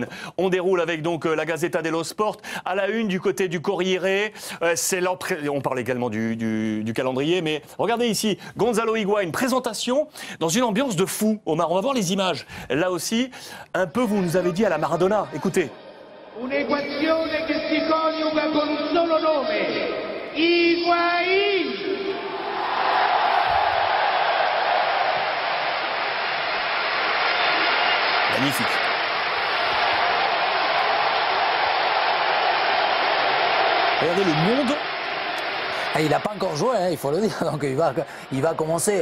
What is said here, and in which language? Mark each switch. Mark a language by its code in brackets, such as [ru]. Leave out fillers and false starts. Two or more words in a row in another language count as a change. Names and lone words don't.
[fr] On déroule avec donc la Gazzetta dello Sport. À la une du côté du Corriere, on parle également du calendrier, mais regardez ici, Gonzalo Higuaín, présentation dans une ambiance de fou. Omar, on va voir les images. Là aussi, un peu vous nous avez dit à la Maradona. Écoutez. [it] Un'equazione che si coniuga con un solo nome. Higuaín. [fr] Magnifique. Regardez le monde. Et il n'a pas encore joué, hein, il faut le dire, donc il va commencer.